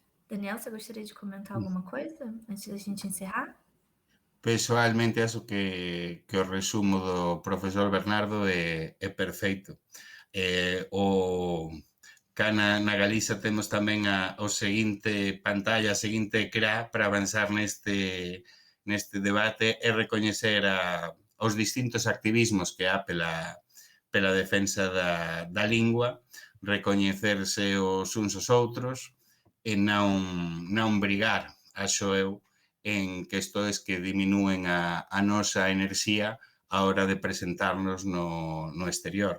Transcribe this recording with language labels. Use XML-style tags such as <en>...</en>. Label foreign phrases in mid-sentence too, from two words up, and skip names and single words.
<pt>Daniel, você gostaria de comentar alguma coisa antes da gente encerrar?</pt> <gl>Pessoalmente, acho que o resumo do profesor Bernardo é perfeito. Cá na Galiza temos tamén o seguinte pantalla, a seguinte ecrá para avanzar neste debate e recoñecer os distintos activismos que há pela defensa da lingua, recoñecerse os uns aos outros e non brigar, acho eu, en questões que diminúen a nosa enerxía a hora de presentarnos no exterior.</gl>